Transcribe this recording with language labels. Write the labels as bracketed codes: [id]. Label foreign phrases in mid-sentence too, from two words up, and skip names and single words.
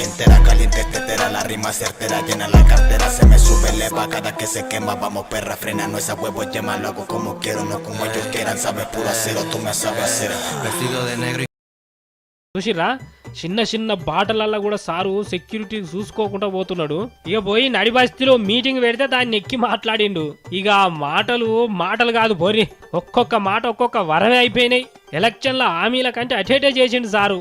[es] entera, caliente tetera, la rima certera, llena la cartera, se me sube leva cada que se quema, vamos perra, frena, no esa huevo yema, lo hago como quiero, no como ellos quieran, sabes puro acero, tú me sabes hacer, vestido de negro. [te] చూసిరా చిన్న చిన్న బాటలల్లో కూడా సారు సెక్యూరిటీ చూసుకోకుండా పోతున్నాడు. ఇక పోయి నడి బస్తీలో మీటింగ్ పెడితే దాన్ని ఎక్కి మాట్లాడిండు. ఇక మాటలు కాదు పోరి, ఒక్కొక్క మాట ఒక్కొక్క వరమే అయిపోయినాయి. ఎలక్షన్ల హామీల కంటే అటేటే చేసిండు సారు.